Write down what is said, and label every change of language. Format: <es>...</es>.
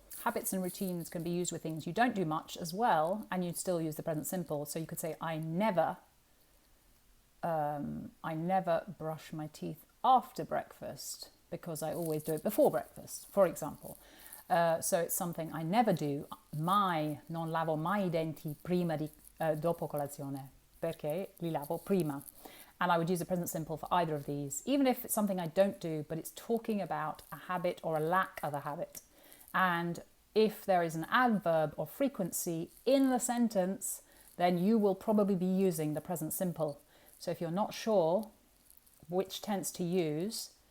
<en>Habits and routines can be used with things you don't do much as well, and you'd still use the present simple. So you could say, I never brush my teeth after breakfast because I always do it before breakfast, for example. So it's something I never do.</en> <it>Mai non lavo mai I denti prima di dopo colazione perché li lavo prima.</it> <en>And I would use the present simple for either of these, even if it's something I don't do, but it's talking about a habit or a lack of a habit. And if there is an adverb or frequency in the sentence, then you will probably be using the present simple. So if you're not sure which tense to use,</en>